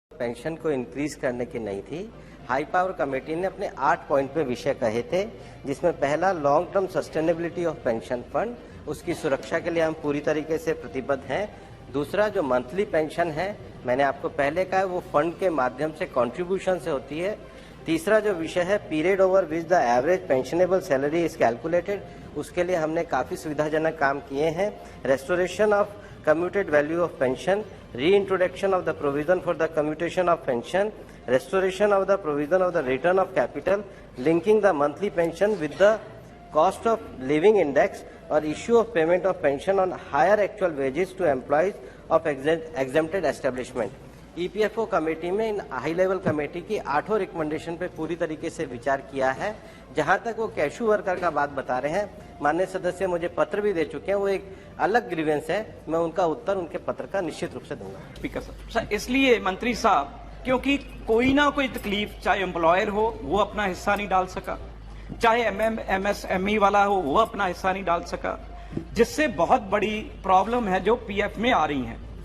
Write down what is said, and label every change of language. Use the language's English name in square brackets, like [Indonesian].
[Hindi] Pension को increase करने की नहीं थी। हाई पावर कमेटी ने अपने 8 पॉइंट पे विषय कहे थे, जिसमें पहला [English] long term sustainability of pension fund, [Hindi] उसकी सुरक्षा के लिए हम पूरी तरीके से प्रतिबद्ध हैं। दूसरा, जो मंथली पेंशन है, मैंने आपको पहले कहा, वो फंड के माध्यम से कंट्रीब्यूशन से होती है। तीसरा जो विषय है, [English] period over which the average pensionable salary is calculated, [Hindi] उसके लिए हमने काफ़ी सुविधाजनक काम किए हैं। [English] Restoration of commuted value of pension, reintroduction of the provision for the commutation of pension, restoration of the provision of the return of capital, linking the monthly pension with the cost of living index, or issue of payment of pension on higher actual wages to employees of exempted establishment। [Hindi] EPFO committee में इन high level committee की 8 recommendation पे पूरी तरीके से विचार किया है। जहां तक वो कैशू वर्कर का बात बता रहे हैं, माननीय सदस्य मुझे पत्र भी दे चुके हैं, वो एक अलग ग्रीवेंस है, मैं उनका उत्तर उनके पत्र का निश्चित रूप से दूंगा। स्पीकर साहब, इसलिए मंत्री साहब, क्योंकि कोई ना कोई तकलीफ, चाहे एम्प्लॉयर हो वो अपना हिस्सा नहीं डाल सका, चाहे एमएसएमई वाला हो वो अपना हिस्सा नहीं डाल सका, जिससे बहुत बड़ी प्रॉब्लम है जो पीएफ में आ रही है।